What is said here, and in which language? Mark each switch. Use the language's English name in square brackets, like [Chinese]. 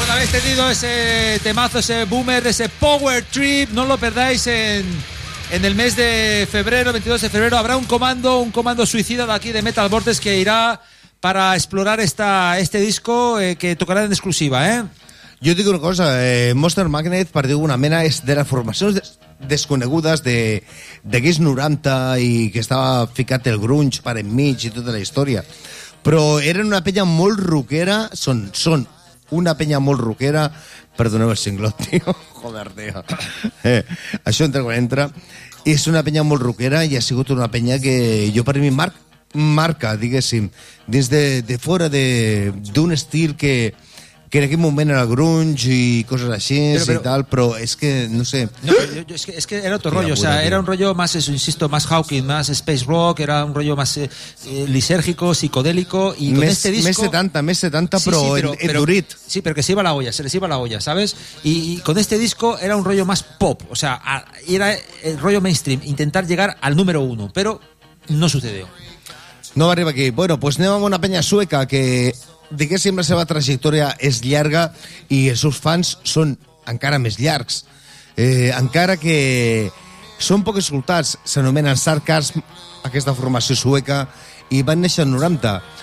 [Spanish] sonido, ese temazo, ese boomer, ese power trip. No lo perdáis en el mes de febrero, 22 de febrero. Habrá un comando suicida de aquí de Metal Vortex que irá para explorar este disco que tocará en exclusiva, ¿eh? [Catalan] Jo dic una cosa, Monster Magnet, per dir alguna mena, és de les formacions desconegudes d'aquells 90 i que estava ficat el grunge per enmig i tota la història. Però eren una penya molt rockera, són una penya molt rockera, perdoneu el singlot, tio, joder, tio. Això entra quan entra. I és una penya molt rockera i ha sigut una penya que jo per mi marca, diguéssim, dins de fora d'un estil que... que en aquell moment era grunge i coses així però, i tal, però és que, no sé... No, és que era altre rotllo, [Spanish] o sea, [Catalan] era un rotllo més, insisto, més Hawking, més space rock, era un rotllo més [Spanish] lisérgico, psicodélico, [Catalan] i [Spanish] con este disco... [Catalan] Més 70, sí, però en durit. [Spanish] Sí, [Catalan] però [Spanish] que se les iba la olla, ¿sabes? Y con este disco era un rotllo más pop, o sea, era el rotllo mainstream, intentar llegar al número uno, [Catalan] però [Spanish] no sucedió. [Catalan] No va arribar aquí. Bueno, [Spanish] pues [Catalan] anem amb una penya sueca que... diguéssim, la seva trajectòria és llarga i els seus fans són encara més llargs. Encara que són poc escoltats, s'anomenen Sarcasm, aquesta formació sueca, i van néixer en 90.